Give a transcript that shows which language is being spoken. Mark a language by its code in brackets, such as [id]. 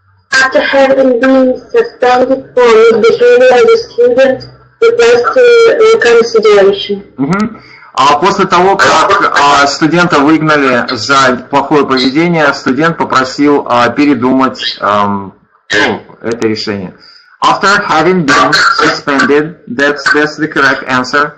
[en] After having been suspended for misbehavior as a student, requested reconsideration. [ru] После того, как студента выгнали за плохое поведение, студент попросил передумать это решение. [en] After having been suspended, that's the correct answer.